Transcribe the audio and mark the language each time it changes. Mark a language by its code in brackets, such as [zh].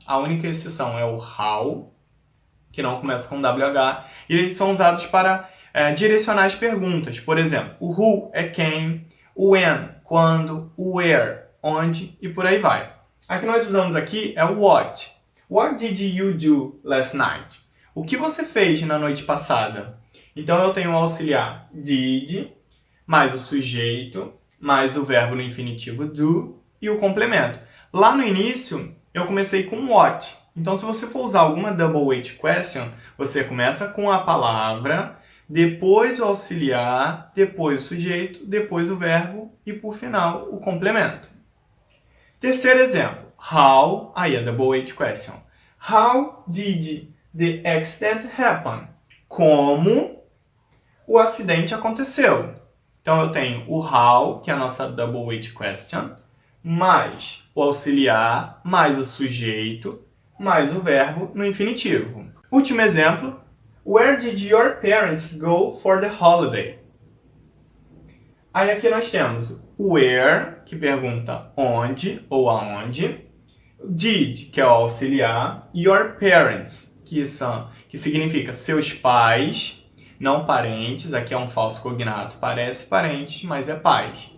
[pt] A única exceção é o how, que não começa com WH, e eles são usados para direcionar as perguntas. Por exemplo, o who é quem, o when, quando, o where, onde, e por aí vai. A que nós usamos aqui é o what. [en] What did you do last night? [pt] O que você fez na noite passada? Então eu tenho o auxiliar did, mais o sujeito, mais o verbo no infinitivo do e o complemento. Lá no início, eu comecei com what. Então, se você for usar alguma double weight question, você começa com a palavra, depois o auxiliar, depois o sujeito, depois o verbo e, por final, o complemento. Terceiro exemplo. How, aí a double weight question. [en] How did the accident happen? [pt] Como o acidente aconteceu? Então, eu tenho o how, que é a nossa double weight question, mais o auxiliar, mais o sujeito, mais o verbo no infinitivo. Último exemplo. [en] Where did your parents go for the holiday? [pt] Aí aqui nós temos o where, que pergunta onde ou aonde. Did, que é o auxiliar. Your parents, que significa seus pais, não parentes. Aqui é um falso cognato. Parece parentes, mas é pais.